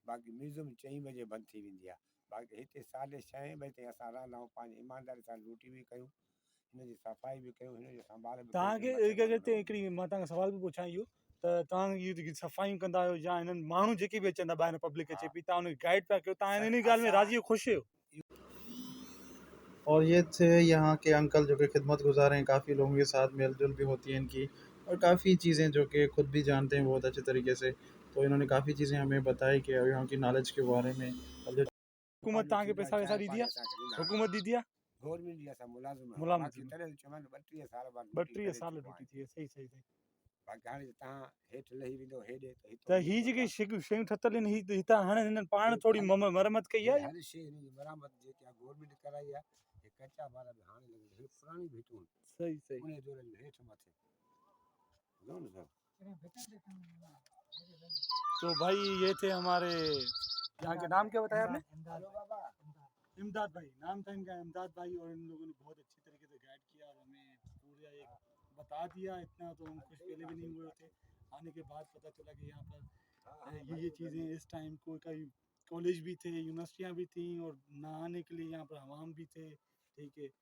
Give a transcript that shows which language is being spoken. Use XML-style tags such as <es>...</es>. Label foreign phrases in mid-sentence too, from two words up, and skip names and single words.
<sd>बाक़ी म्यूज़ियम 4 बजे बंदि थी वेंदी आहे बाक़ी हिते 6:30 बजे ताईं असां रहंदा आहियूं पंहिंजी ईमानदारी सां ड्यूटी बि कयूं हिनजी सफ़ाई बि कयूं हिनजो संभाल बि तव्हांखे हिकिड़ी मां तव्हांखां सवाल बि पुछां इहो त तव्हां इहे जेकी सफ़ाइयूं कंदा आहियो या हिननि माण्हू जेके बि अचनि था ॿाहिरि पब्लिक अचे पई तव्हां उनखे गाइड पिया कयो तव्हां हिन ॻाल्हि में राज़ी ख़ुशि आहियो</sd> <ur>اور یہ تھے یہاں کے انکل جو کہ خدمت گزار ہیں کافی لوگوں کے ساتھ میل جول بھی ہوتی ہے ان کی اور کافی چیزیں جو کہ خود بھی جانتے ہیں بہت اچھے طریقے سے تو انہوں نے کافی چیزیں ہمیں بتائی کہ یہاں کی نالج کے بارے میں اور جو</ur> <sd>हुकूमत तव्हांखे पैसा वैसा दी दिया हुकूमत दी दिया गवर्नमेंट जी असां मुलाज़िम आहियूं मुलाज़िम बाक़ी तॾहिं चवनि 32 साल बाद 32 साल ड्यूटी थी है सही सही सही बाक़ी हाणे तव्हां हेठि लही वेंदो हेॾे त हितां त ही जेके शयूं ठतल आहिनि ही हितां हाणे हिननि पाण थोरी मरम्मत कई आहे या? हर शइ हिन जी मरामत जेकी आहे गवर्नमेंट कराई आहे। हे कचा वारा बि हाणे लॻे हे पुराणी भिटियूं आहिनि सही सही। उन दौर में हेठि मथे ॿुधो न सर।</sd> <ur>تو بھائی یہ تھے ہمارے یہاں کے نام کیا بتایا آپ نے? ہیلو بابا امداد بھائی نام تھا ان کا، امداد بھائی۔ اور ان لوگوں نے بہت اچھی طریقے سے گائیڈ کیا اور ہمیں پورا ایک بتا دیا. اتنا تو ہم کچھ پہلے بھی نہیں ہوئے تھے، آنے کے بعد پتا چلا کہ یہاں پر یہ چیزیں اس ٹائم کو کئی کالج بھی تھے، یونیورسٹیاں بھی تھی اور نہانے کے لیے یہاں پر حمام بھی تھے، ٹھیک ہے.</ur>